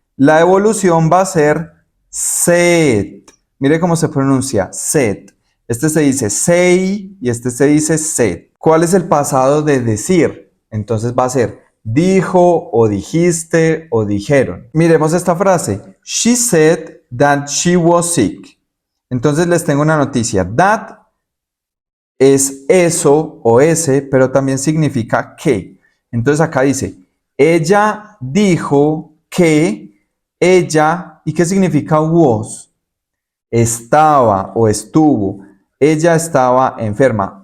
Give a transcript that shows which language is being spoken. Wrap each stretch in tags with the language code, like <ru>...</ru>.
<es>La evolución va a ser said. Mire cómo se pronuncia, said. Este se dice say y este se dice said. ¿Cuál es el pasado de decir? Entonces va a ser dijo o dijiste o dijeron. Miremos esta frase.</es> <en>She said that she was sick.</en> <es>Entonces les tengo una noticia. That es eso o ese, pero también significa que. Entonces acá dice, ella dijo que ella, ¿y qué significa was? Estaba o estuvo. Ella estaba enferma.</es>